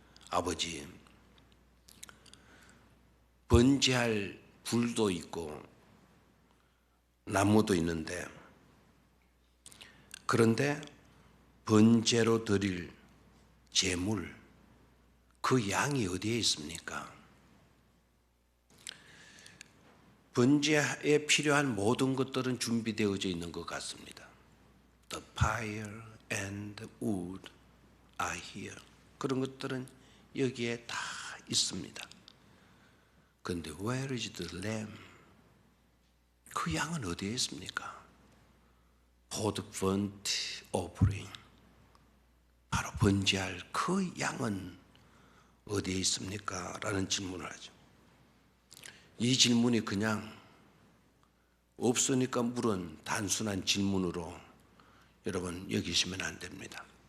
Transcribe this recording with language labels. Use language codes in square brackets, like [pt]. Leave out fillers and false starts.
[ko] 아버지, 번제할 불도 있고 나무도 있는데, 그런데 번제로 드릴 제물, 그 양이 어디에 있습니까? 번제에 필요한 모든 것들은 준비되어져 있는 것 같습니다. [en] The fire and the wood are here. [ko] 그런 것들은 여기에 다 있습니다. 그런데 [en] where is the lamb? [ko] 그 양은 어디에 있습니까? [en] For the burnt offering. [ko] 바로 번제할 그 양은 어디에 있습니까? 라는 질문을 하죠. 이 질문이 그냥 없으니까 물은 단순한 질문으로 여러분 여기시면 안 됩니다.